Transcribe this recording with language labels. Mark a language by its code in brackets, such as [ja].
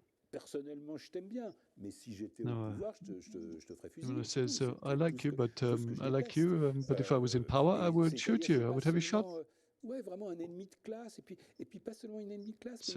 [fr] Personnellement, je t'aime bien, mais si j'étais au pouvoir, je te ferais fusiller. [en] Says, I like you, but if I was in power, I would shoot you. I would have you shot. [fr] Ouais, vraiment un ennemi de classe, et puis pas seulement un ennemi de classe,